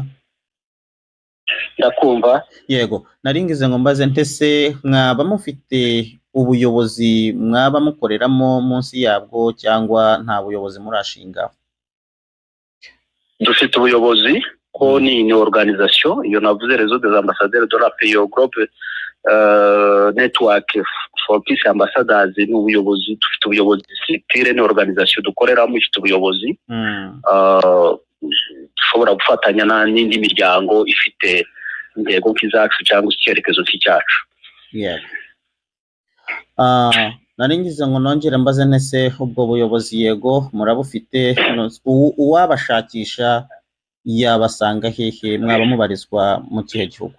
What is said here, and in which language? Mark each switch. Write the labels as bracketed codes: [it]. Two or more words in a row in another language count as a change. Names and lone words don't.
[rw] Ndakumva. Yego, naringize ngo mbaze ntese mwaba mufite ubuyobozi mwaba mukoreramo munsi yabwo cyangwa nta buyobozi murashinga? Dufite ubuyobozi ko ni organisation, iyo navuze [fr] réseau des ambassadeurs de la pays groupe [en] network for peace ambassadors. [rw] Ni ubuyobozi, dufite ubuyobozi structure, ni organisation dukoreramo ifite ubuyobozi. Dushobora gufatanya n'indi miryango ifite intego nk'izacu cyangwa icyerekezo cy'icyacu. Naringize ngo nongere mbaze ntese ubwo buyobozi yego murabufite, uwabashakisha yabasanga hehe, mwaba mubarizwa mu kihe gihugu?